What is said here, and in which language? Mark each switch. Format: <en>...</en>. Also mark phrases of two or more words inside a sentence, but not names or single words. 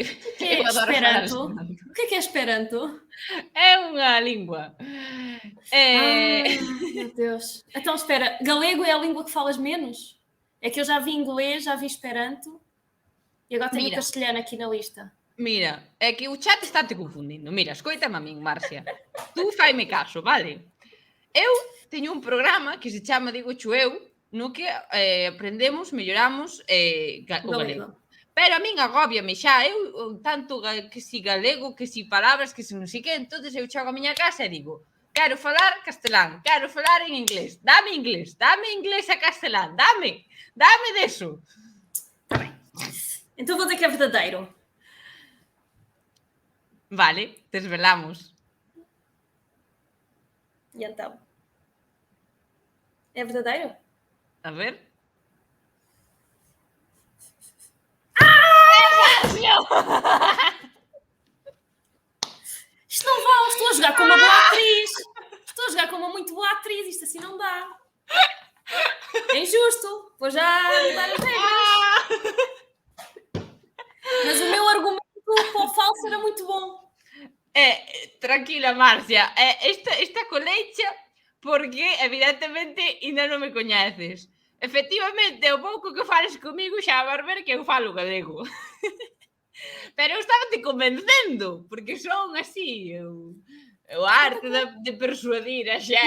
<pt>O que é Esperanto? O que é Esperanto?</pt> <gl>É unha língua.</gl> <pt>Meu Deus. Então, espera, galego é a língua que falas menos? É que eu já vi inglês, já vi Esperanto e agora tenho o castelhano aqui na lista.</pt> <gl>Mira, é que o chat está te confundindo. Mira, escoítame a min, Márcia. Tú faime caso, vale? Eu teño un programa que se chama Digo eu, no que aprendemos, melloramos o galego. Pero a min agóbiame xa, eu tanto que si galego, que si palabras, que si non sei que, entonces eu chego a miña casa e digo, quero falar castelán, quero falar en inglés, dame inglés a castelán, dame deso.</gl> <pt>Então vou dizer que é verdadeiro.</pt> <gl>Vale, desvelamos.</gl> <pt>E então? É verdadeiro?</pt> <gl>A ver.</gl> <pt>Isto não vale, estou a jogar com uma boa atriz. Estou a jogar com uma muito boa atriz, isto assim não dá. É injusto, vou já mudar as regras. Mas o meu argumento para o falso era muito bom.</pt> <gl>Tranquila, Márcia, esta colecha porque evidentemente ainda non me coñeces. Efectivamente, o pouco que fales comigo xa vas ver que eu falo galego. Pero eu estaba te convencendo, porque son así, o arte de persuadir a xente.</gl>